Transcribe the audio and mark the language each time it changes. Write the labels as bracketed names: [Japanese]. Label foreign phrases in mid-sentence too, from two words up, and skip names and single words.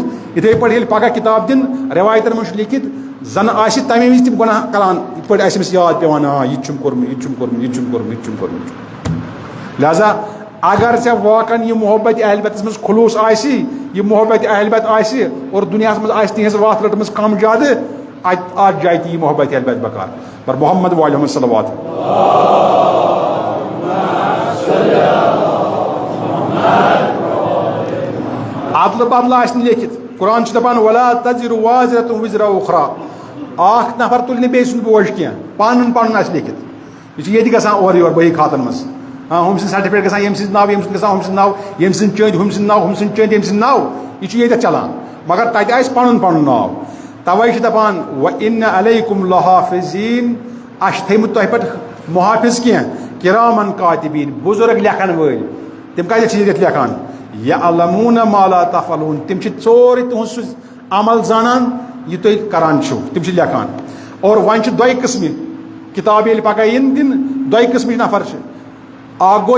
[Kashmiri] یِتھے پٲٹھۍ ییٚلہِ پگہہ کتاب دِنۍ رٮ۪وایتن منٛز چھُ لیکھِتھ زن آسہِ تمے وِزِ تِم گۄناہ کران یِتھ پٲٹھۍ آسہِ أمِس یاد پیٚوان یہِ تہِ چھُم کوٚرمُت یہِ تہِ چھُم کوٚرمُت یہِ تہِ چھُم کوٚرمُت یہِ تہِ چھُم کوٚرمُت. لہذا اگر ژےٚ واقعن یہِ محبت اہل بیتس منٛز خلوٗص آسہِ یہِ محبت اہل بیت آسہِ اور دُنیاہس منٛز آسہِ تِہنٛز وتھ رٔٹمٕژ کم زیادٕ اتھ جایہِ تہِ یی محبت اہل بیت بکار. [Arabic] پر محمد وعلیہ صلوات. [Kashmiri] عدلہٕ بدلہٕ آسہِ نہٕ لیکھِتھ قرآن چھُ دپان [Arabic] ولا تزر وازرة وزر اخرى [Kashmiri] اکھ نفر تُلہِ نہٕ بیٚیہِ سُنٛد بوج کینٛہہ پَنُن آسہِ لیکھِتھ یہِ چھُ ییٚتہِ گژھان اورٕ یورٕ بٲیی خاتن منٛز ہُم سٕنٛدۍ سرٹِفکیٹ گژھان ییٚمہِ سٕنٛدۍ ناو ییٚمہِ سٕنٛدۍ گژھان ہُم سٕنٛدۍ ناو ییٚمہِ سٕنٛدۍ چٔندۍ ہُم سٕنٛدۍ ناو ہُم سٕنٛدۍ چٔندۍ ییٚمہِ سٕنٛدۍ ناو یہِ چھُ ییٚتٮ۪تھ چلان مگر تَتہِ آسہِ پَنُن ناو تَوَے چھِ دَپان وَإِنَّ [Arabic] عَلَيْكُمْ لَحَافِظِينَ [Kashmiri] اَسہِ چھِ تھٲیمٕتۍ تۄہہِ پٮ۪ٹھ محافِظ کینٛہہ [Arabic] کِرامن کاتِبیٖن [Kashmiri] بُزرگ لیکھن وٲلۍ تِم کَتٮ۪تھ چھِ ییٚتٮ۪تھ لیکھان [Arabic] یعلموٗنَ ما لا تفعلوٗن [Kashmiri] تِم چھِ سورُے تُہُنٛد سُہ عمل زانان یہِ تُہۍ کران چھِو تِم چھِ لیکھان اور وۄنۍ چھِ دۄیہِ قٕسمہِ کِتاب ییٚلہِ پگاہ یِن دِنہٕ دۄیہِ قٕسمٕکۍ نفر چھِ اکھ گوٚو